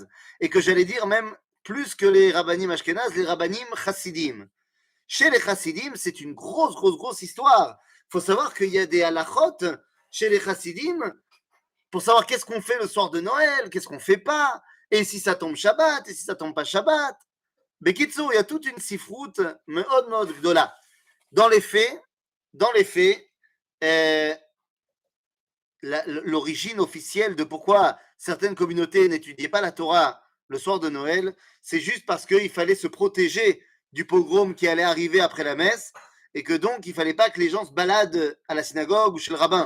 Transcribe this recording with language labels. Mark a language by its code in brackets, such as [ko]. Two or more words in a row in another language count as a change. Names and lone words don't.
[fr] Et que j'allais dire même plus que les rabbanim ashkénazes, les [he] רבנים חסידים. [fr] Chez les chassidim, c'est une grosse histoire. Il faut savoir qu'il y a des halachot chez les chassidim pour savoir qu'est-ce qu'on fait le soir de Noël, qu'est-ce qu'on ne fait pas, et si ça tombe Shabbat, et si ça tombe pas Shabbat. Bekitsour, il y a toute une [he] ספרות מאוד גדולה. [fr] Dans les faits, l'origine officielle de pourquoi certaines communautés n'étudiaient pas la Torah le soir de Noël, c'est juste parce qu'il fallait se protéger du pogrom qui allait arriver après la messe, et que donc il ne fallait pas que les gens se baladent à la synagogue ou chez le rabbin.